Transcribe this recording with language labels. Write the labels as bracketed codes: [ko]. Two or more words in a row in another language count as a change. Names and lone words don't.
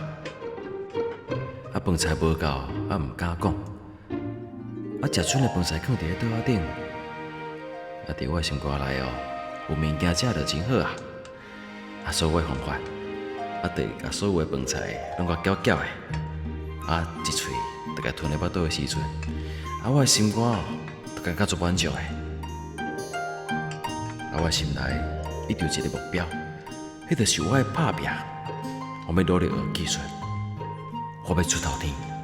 [nan] 啊，饭菜无够，啊，毋敢讲。啊，食剩的饭菜放伫咧桌仔顶，啊，伫我的心肝内哦，有物件食着真好啊。啊，所以我的方法，啊，就是甲所有的饭菜拢甲搅搅的，啊，一喙就甲吞入腹肚的时阵，啊，我的心肝哦，就感觉足满足的。啊，我心内一直有一个目标，迄就是我的打拼，我要努力学技术，我要出头天。